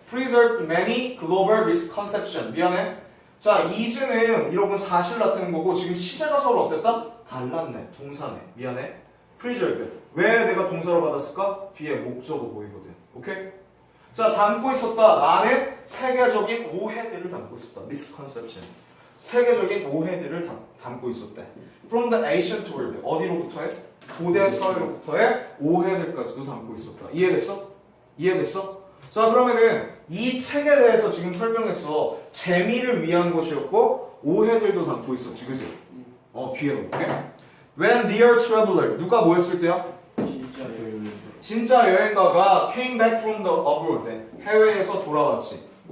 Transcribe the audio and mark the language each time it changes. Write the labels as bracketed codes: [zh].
[en] preserved many global misconception. [ko] 미안해. 자, is는 이런 건 사실 나타낸 거고 지금 시제가 서로 어땠다? 달랐네. 동사네. 미안해. preserved. 왜 내가 동사로 받았을까? 뒤에 목적어 보이거든. 오케이? 자, 담고 있었다. 나는 세계적인 오해들을 담고 있었다. [en] misconception. [ko] 세계적인 오해들을 담고 있었대. [en] From the ancient world. 어디로부터의? [ko] 고대 사회로부터의 오해들까지도 담고 있었다. 이해됐어? 자, 그러면은 이 책에 대해서 지금 설명했어. 재미를 위한 것이었고 오해들도 담고 있었지, 그지? 뒤에 놓을게. When dear traveler, 누가 뭐였을 때야? [en] 진짜 여행가가 came back from the abroad, 해외에서 돌아왔지.